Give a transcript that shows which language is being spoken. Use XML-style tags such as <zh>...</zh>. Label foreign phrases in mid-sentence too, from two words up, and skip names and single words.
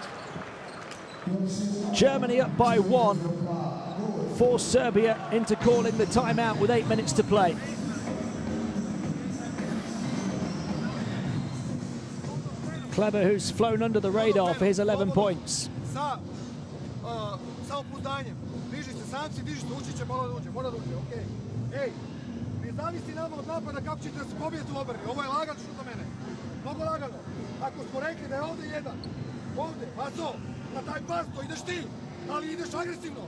<en>Germany up by 1. Force Serbia into calling the timeout with 8 minutes to play. Kleber, who's flown under the radar for his 11 points.</en> <hr>Samopouzdanjem. Diži se, sam si diži se, ući će, mora da uđe, okej. Ej, ne zavisi nama od napada kako ćete se pobijeti u obrani. Ovo je lagano što za mene. Mnogo lagano. Ako smo rekli da je ovdje jedan, ovdje, paso, na taj pas, to ideš ti, ali ideš agresivno.</hr>